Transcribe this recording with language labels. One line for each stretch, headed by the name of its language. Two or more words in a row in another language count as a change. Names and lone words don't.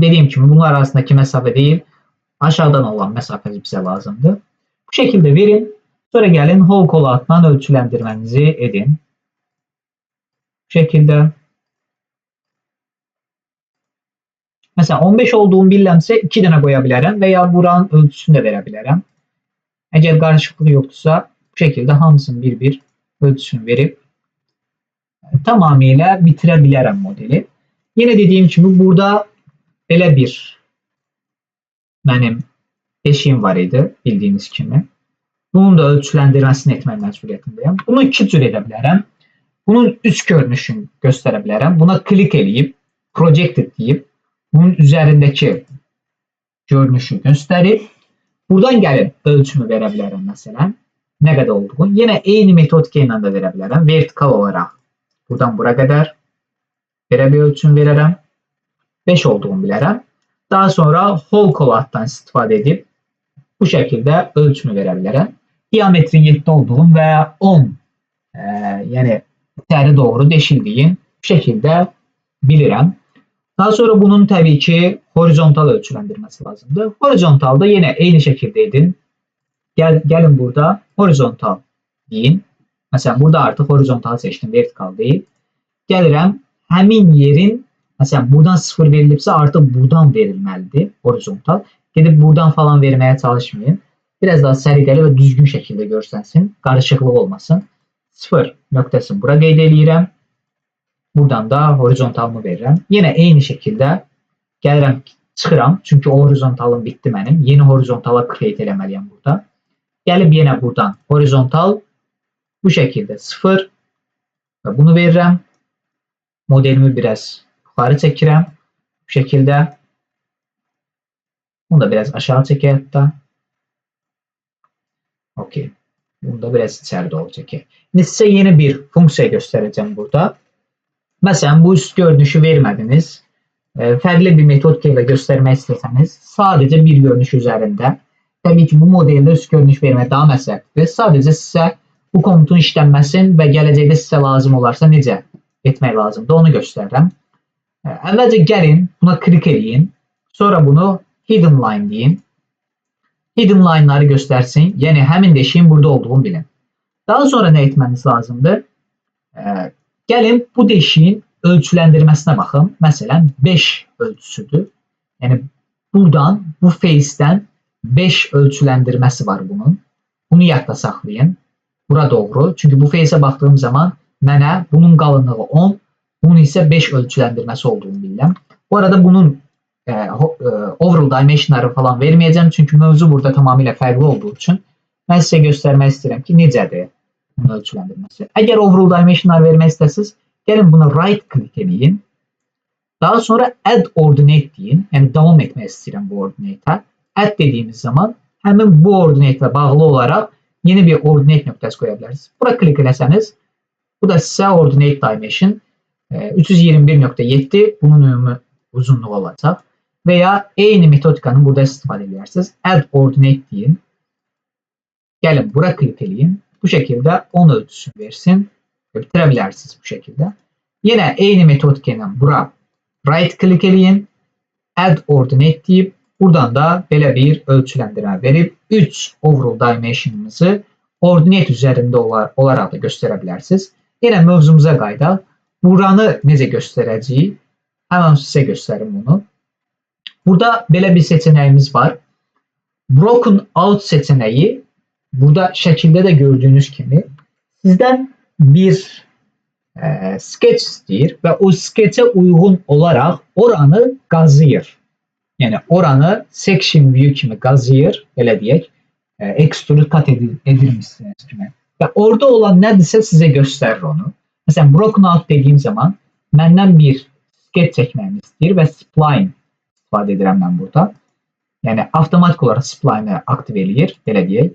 Turkish: Dediğim gibi bunlar arasındaki mesafe değil, aşağıdan olan mesafe bize lazımdır. Bu şekilde verin. Sonra gelin
English: whole callout'dan
Turkish: ölçülendirmenizi edin. Bu şekilde. Mesela 15 olduğum
Azerbaijani: bilirəmsə 2 dənə qoya bilərəm
Turkish: veya buranın ölçüsünü de verebilirim. Eğer karışıklık yoksa bu şekilde hamısını bir ölçüsünü verip tamamıyla bitirebilirim modeli. Yine dediğim gibi burada
Azerbaijani: belə bir
Turkish: benim eşiğim var idi bildiğiniz kimi.
Azerbaijani: Bunun da ölçülendirmesini etmək məcburiyyətindəyim. Bunu iki cür edə bilərəm. Bunun üst görünüşünü göstərə bilərəm. Buna klik eləyib, projected deyib,
Turkish: bunun üzerindeki görünüşü gösterip buradan gelip ölçümü
Azerbaijani: verə bilərəm məsələn.
Turkish: Ne kadar olduğunu.
Azerbaijani: Yine eyni metodika ilə də verə bilərəm. Vertikal olarak buradan bura kadar belə bir ölçüm verərəm. 5 olduğunu bilərəm. Daha sonra
English: whole callout'tan
Azerbaijani: istifadə edib bu şekilde ölçümü verə bilərəm.
Turkish: Diametrin 7 olduğum veya 10 yani içeri doğru deşildiğin bu şekilde bilirəm. Daha sonra bunun tabii ki horizontal ölçülendirmesi lazımdır. Horizontalda yine aynı şekilde edin. Gelin burada horizontal deyin. Mesela burada artık horizontal seçtim, vertikal değil.
Azerbaijani: Gəlirəm, həmin yerin,
Turkish: mesela buradan 0 verilibsə artık buradan verilməlidir horizontal. Gidip buradan falan vermeye çalışmayın. Biraz daha səliqəli ve düzgün şekilde görsənsin, karışıklık olmasın.
Azerbaijani: 0 nöqtəsini bura qeyd eləyirəm. Buradan da horizontalımı verirəm.
Turkish: Yine aynı şekilde
Azerbaijani: gəlirəm, çıxıram. Çünkü o horizontalım bitti mənim. Yeni horizontala create eləməliyəm burada. Gəlib yine buradan horizontal bu şekilde 0 ve bunu verirəm.
Turkish: Modelimi biraz yukarı çəkirəm. Bu şekilde. Bunu da biraz aşağı çəkək hatta. Okey. Bunu da biraz içeride olacak. Şimdi size yeni bir funksiya göstereceğim burada. Mesela bu üst görünüşü vermediniz. Farklı bir metodika ile göstermek isterseniz sadece bir görünüş üzerinde.
Azerbaijani: Tabii ki bu modelde üst görünüş vermək daha məsləhətlidir. Sadece size bu komutun işlənməsin və gələcəkdə size lazım olarsa necə etmək lazımdır onu göstərirəm. Əvvəlcə gəlin buna klik edin. Sonra bunu
English: hidden line
Azerbaijani: deyin.
English: Hidden line'ları
Turkish: göstersin. Yani həmin deşiğin burada olduğunu bilin. Daha sonra ne etmeniz lazımdır? Gəlin bu deşiğin ölçülendirmesine bakın. Mesela 5 ölçüsüdür. Yani buradan, bu face'den 5 ölçülendirmesi var bunun.
Azerbaijani: Bunu yadda saxlayın. Bura doğru. Çünkü bu face'e baktığım zaman mənə bunun qalınlığı 10, bunun ise 5 ölçülendirmesi olduğunu bilirəm.
Turkish: Bu arada bunun
English: overall dimensionları
Turkish: falan vermeyeceğim. Çünkü mövzu burada tamamıyla farklı olduğu için ben size göstermek istedim ki
Azerbaijani: necədir bunun
Turkish: ölçülendirmesi. Eğer
English: overall dimensionlar
Azerbaijani: vermək istəsiniz,
Turkish: gelin buna
English: right click
Turkish: edin.
Azerbaijani: Daha sonra
English: add ordinate
Azerbaijani: deyin. Yani devam etmək istəyirəm bu ordinate'a. Add dediğimiz zaman hemen bu ordinate ile bağlı olarak yeni bir ordinate nöqtəsi qoya bilərsiniz. Bura klik etsəniz, bu da size
English: ordinate dimension
Azerbaijani: 321.7 bunun ümumi uzunluğu olacaq. Veya aynı metodikanın burada istifadə edirsiniz.
English: Add ordinate
Azerbaijani: deyin. Gelin bura klik edin.
Turkish: Bu şekilde 10 ölçüsünü versin. Bitirebilirsiniz bu şekilde. Yine aynı metodikanın bura
English: right click
Turkish: edin.
English: Add ordinate
Turkish: deyip buradan da
Azerbaijani: belə bir
Turkish: ölçülendirme verip 3
English: overall dimension'ımızı
Turkish: ordinate üzerinde olarak da gösterebilirsiniz.
Azerbaijani: Yine mövzumuza qayıdaq. Buranı necə göstereceği hemen size gösterim bunu.
Turkish: Burada
Azerbaijani: belə bir
Turkish: seçeneğimiz var.
English: Broken out
Azerbaijani: seçeneği burada şəkildə də gördüyünüz kimi sizdən bir sketch istəyir və o sketch'e uyğun olaraq oranı qazıyır. Yəni oranı
English: section view
Azerbaijani: kimi qazıyır, belə deyək,
English: extrude cut
Azerbaijani: edilmişsiniz kimi. Və orada olan nədirsə sizə göstərir onu. Məsələn,
English: broken out
Azerbaijani: dediyim zaman məndən bir sketch çəkməyimi istəyir və spline istifadə edirəm mən burada. Yəni avtomatik olaraq spline'ı aktiv eləyir, belə deyək.